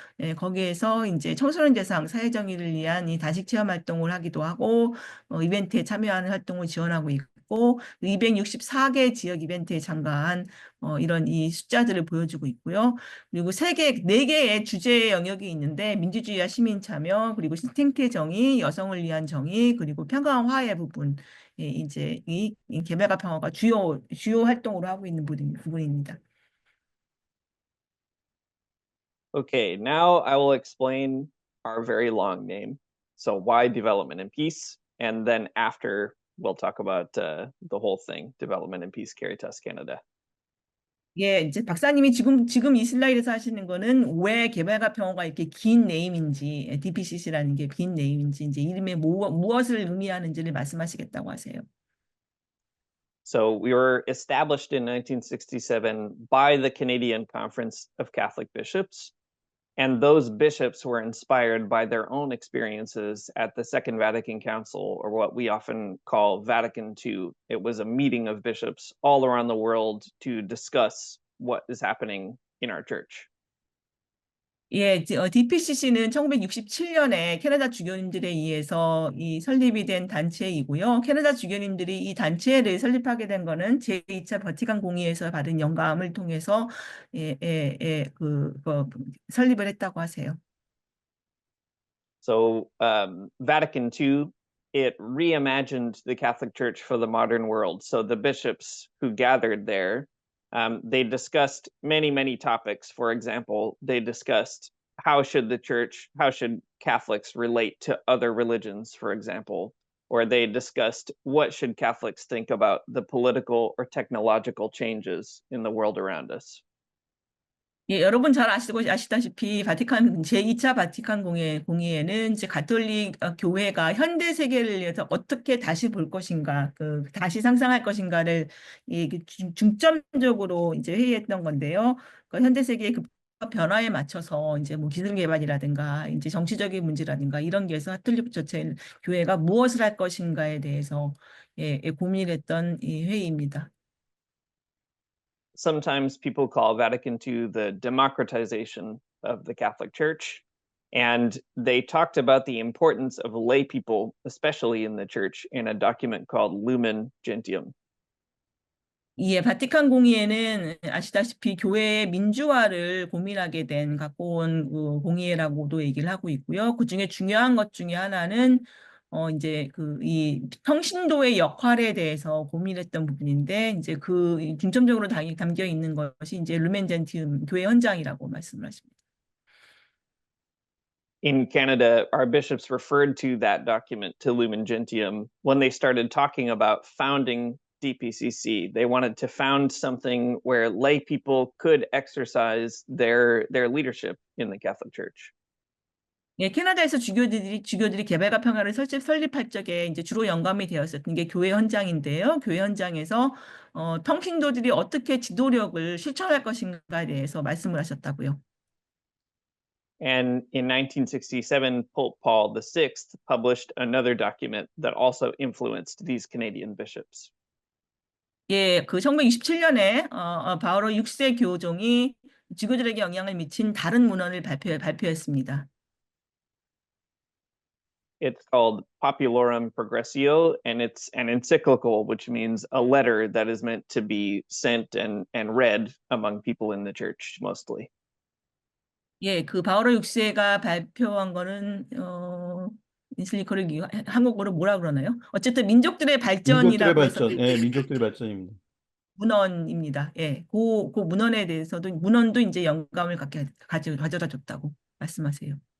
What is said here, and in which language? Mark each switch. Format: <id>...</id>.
<ko>예, 거기에서 이제 청소년 대상 사회정의를 위한 이 단식 체험 활동을 하기도 하고, 이벤트에 참여하는 활동을 지원하고 있고, 264개 지역 이벤트에 참가한 이런 이 숫자들을 보여주고 있고요. 그리고 네 개의 주제 영역이 있는데 민주주의와 시민 참여, 그리고 생태 정의, 여성을 위한 정의, 그리고 평화와 화해 부분, 예, 이제 이 개발과 평화가 주요 활동으로 하고 있는 부분입니다.</ko> <en>Okay, now I will explain our very long name. So why development and peace? And then after we'll talk about the whole thing, development and peace, Caritas Canada.</en> <ko>예, 이제 박사님이 지금 이 슬라이드에서 하시는 거는 왜 개발과 평화가 이렇게 긴 네임인지, DPCC라는 게 긴 네임인지, 이제 이름에 무엇을 의미하는지를 말씀하시겠다고 하세요.</ko> <en>So we were established in 1967 by the Canadian Conference of Catholic Bishops. And those bishops were inspired by their own experiences at the Second Vatican Council, or what we often call Vatican II. It was a meeting of bishops all around the world to discuss what is happening in our church.</en> <ko>예, DPCC는 1967년에 캐나다 주교님들에 의해서 설립이 된 단체이고요. 캐나다 주교님들이 이 단체를 설립하게 된 거는 제2차 바티칸 공의에서 받은 영감을 통해서 설립을 했다고 하세요.</ko> <en>So Vatican II, it reimagined the Catholic Church for the modern world. So the bishops who gathered there, they discussed many topics. For example, they discussed how should Catholics relate to other religions, for example, or they discussed what should Catholics think about the political or technological changes in the world around us.</en> <ko>예, 여러분 잘 아시다시피 제2차 바티칸 공의회는 이제 가톨릭 교회가 현대 세계를 위해서 어떻게 다시 볼 것인가, 다시 상상할 것인가를 중점적으로 이제 회의했던 건데요. 현대 세계의 변화에 맞춰서 이제 뭐 기술 개발이라든가 이제 정치적인 문제라든가 이런 게서 가톨릭 전체 교회가 무엇을 할 것인가에 대해서 고민했던 이 회의입니다.</ko> <en>Sometimes people call Vatican II the democratization of the Catholic Church. And they talked about the importance of lay people, especially in the church, in a document called Lumen Gentium.</en> <ko>예, 바티칸 공의회는 아시다시피 교회의 민주화를 고민하게 갖고 온 공의회라고도 얘기를 하고 있고요. 그 중에 중요한 것 중에 하나는 이제 이 평신도의 역할에 대해서 고민했던 부분인데, 이제 중점적으로 담겨 있는 것이 이제 루멘 젠티움 교회 헌장이라고 말씀을 하십니다.</ko> <en>In Canada, our bishops referred to that document, to Lumen Gentium, when they started talking about founding DPCC. They wanted to found something where lay people could exercise their leadership in the Catholic Church.</en> <ko>예, 캐나다에서 주교들이 개발과 평화를 설립할 적에 이제 주로 영감이 되었었던 게 교회 헌장인데요. 교회 헌장에서 평신도들이 어떻게 지도력을 실천할 것인가에 대해서 말씀을 하셨다고요.</ko> <en>And in 1967, Pope Paul VI published another document that also influenced these Canadian bishops.</en> <ko>예, 1967년에 바오로 6세 교종이 주교들에게 영향을 미친 다른 문헌을 발표했습니다.</ko> <en>It's called Populorum Progressio, and it's an encyclical, which means a letter that is meant to be sent and read among people in the church, mostly.</en> <ko>예, 바오로 6세가 발표한 거는 인슬리커를 한국어로 뭐라 그러나요? 어쨌든 민족들의 발전이라고 해서 민족들의 발전입니다. 문헌입니다. 예, 그 문헌에 대해서도 문헌도 이제 영감을 가져다 줬다고 말씀하세요.</ko>